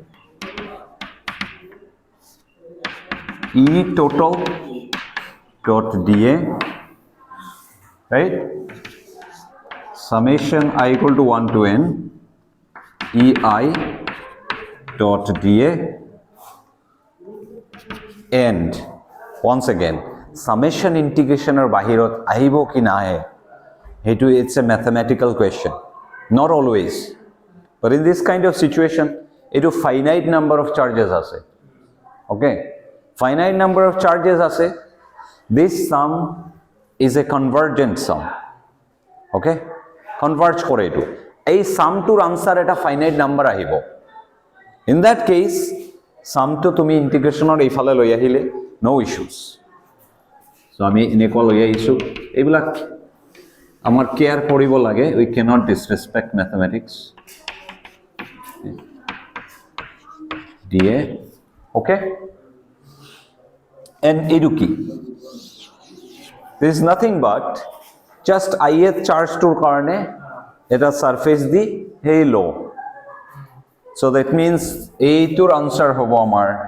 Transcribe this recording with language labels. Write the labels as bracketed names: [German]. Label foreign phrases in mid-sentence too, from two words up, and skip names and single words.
[English] E total dot dA right summation I equal to 1 to n EI dot dA and once again summation integration [Assamese] ৰ বাহিৰত আহিব কি নহয় হেতু [English] it's a mathematical question not always but in this kind of situation etu finite number of charges ase okay finite number of charges ase this sum is a convergent sum okay converge [Assamese] কৰে এইটো এই [English] sum to answer eta finite number ahibo in that case sum [Assamese] তো তুমি [English] integration [Assamese] ৰ এই ফালে লৈ আহিলে [English] no issues so [Assamese] আমি এনেকুৱা লৈ আহিছো এইবিলাক আমাৰ [English] care [Assamese] কৰিব লাগে [English] we cannot disrespect mathematics dA okay and eduki this is nothing but just ith charge [Assamese] টোৰ কাৰণে এটা [English] surface [Assamese] দি হ'ল [English] so that means [Assamese] এই টোৰ [English] answer [Assamese] হ'ব আমাৰ